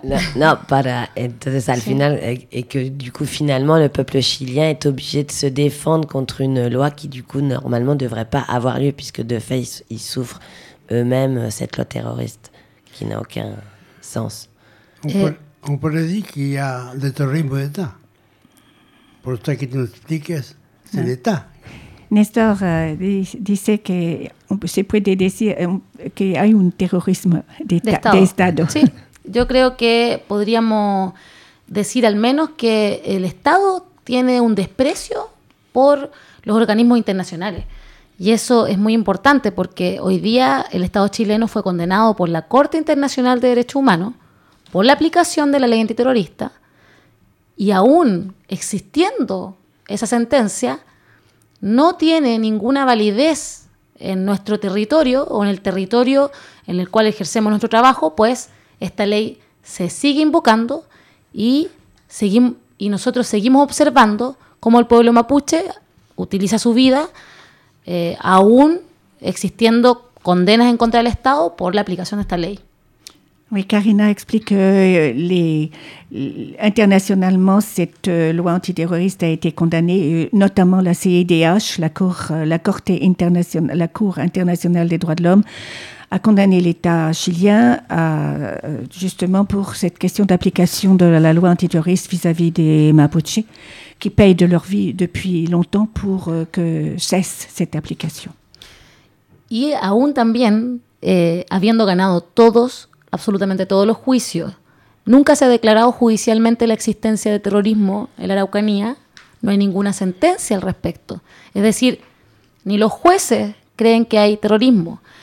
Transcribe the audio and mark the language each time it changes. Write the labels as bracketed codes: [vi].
[es] Entonces al final, [fr] et que du coup finalement le peuple chilien est obligé de se défendre contre une loi qui du coup normalement ne devrait pas avoir lieu, puisque de fait ils souffrent eux-mêmes cette loi terroriste qui n'a aucun sens. On pourrait dire qu'il y a des terrorismes d'État. [es] Por eso que tú nos expliques, es el Estado. Néstor dice que se puede decir que hay un terrorismo de Estado. Sí, yo creo que podríamos decir al menos que el Estado tiene un desprecio por los organismos internacionales. Y eso es muy importante porque hoy día el Estado chileno fue condenado por la Corte Internacional de Derechos Humanos por la aplicación de la ley antiterrorista. Y aún existiendo esa sentencia, no tiene ninguna validez en nuestro territorio o en el territorio en el cual ejercemos nuestro trabajo, pues esta ley se sigue invocando y nosotros seguimos observando cómo el pueblo mapuche utiliza su vida, aún existiendo condenas en contra del Estado por la aplicación de esta ley. [fr] Oui, Karina explique que internationalement, cette loi antiterroriste a été condamnée, notamment la CIDH, la Cour internationale des droits de l'homme, a condamné l'État chilien justement pour cette question d'application de la loi antiterroriste vis-à-vis des Mapuches, qui payent de leur vie depuis longtemps pour que cesse cette application. [es] Et aún también, habiendo ganado todos, absolutamente todos los juicios. Nunca se ha declarado judicialmente la existencia de terrorismo en la Araucanía. No hay ninguna sentencia al respecto. Es decir, ni los jueces creen que hay terrorismo.